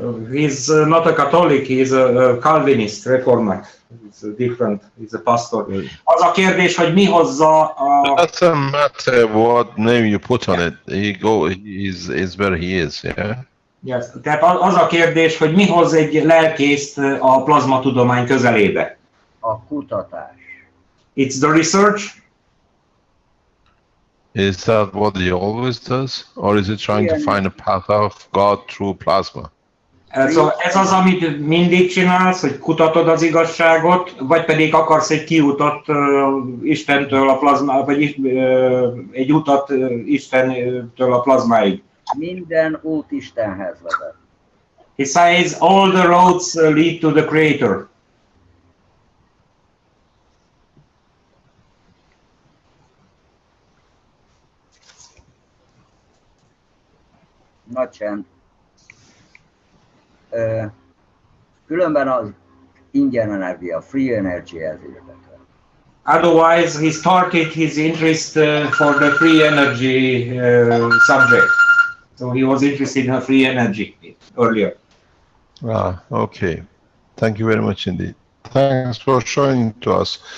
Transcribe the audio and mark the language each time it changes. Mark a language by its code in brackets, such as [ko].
[en] He's not a Catholic, he's a Calvinist, reformer. It's different, he's a pastor. [hu] Az a kérdés, hogy mi hozza a... [en] Doesn't matter what name you put on it. He's where he is, yeah? Yes. [hu] Tehát az a kérdés, hogy mi hoz egy lelkészt a plazmatudomány közelébe? A kutatás. [en] It's the research. Is that what he always does? Or is he trying to find a path of God through plasma? [hu] Szóval ez az, amit mindig csinálsz, hogy kutatod az igazságot, vagy pedig akarsz egy kiutat Istentől a plazma, vagy egy utat Istentől a plazmáig. Minden út Istenhez vezet. [en] He says all the roads lead to the Creator. [hu] Nagy csend. Különben az ingyen energia, free energy ez érdekel. [en] Otherwise, he started his interest for the free energy subject. So he was interested in free energy earlier. Okay. Thank you very much indeed. Thanks for showing to us.